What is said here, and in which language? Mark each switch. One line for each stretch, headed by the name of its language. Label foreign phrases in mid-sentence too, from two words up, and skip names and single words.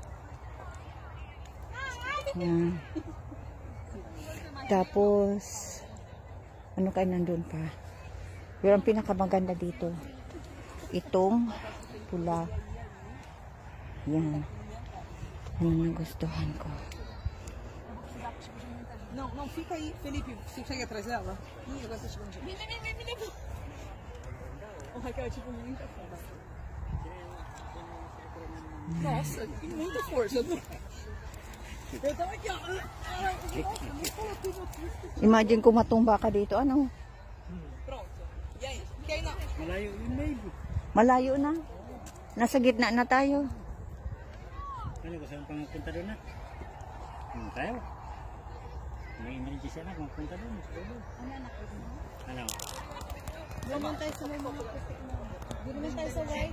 Filipino: Yan. Tapos ano kayo nandun pa? Pero ang pinakamaganda dito, itong pula. Yan. Yan ang gustuhan ko.
Portuguese: Não, fica aí, Felipe. Você chega atrás dela? Agora tá chegando. Vem. O Raquel é tipo muita força. Nossa, muita força. Eu tava aqui, ó.
Filipino: Imagine kung matumba ka dito, ano?
Portuguese: Pronto. E aí? Quer ir não?
Filipino: Malayo yun, baby. Malayo na. Nasa gitna na tayo. Ano, gusto mong pangpunta doon na? Tayo. May emergency na kung punta doon. Ano? Doon naman tayo sa may mga puti mo. Doon naman tayo sa white.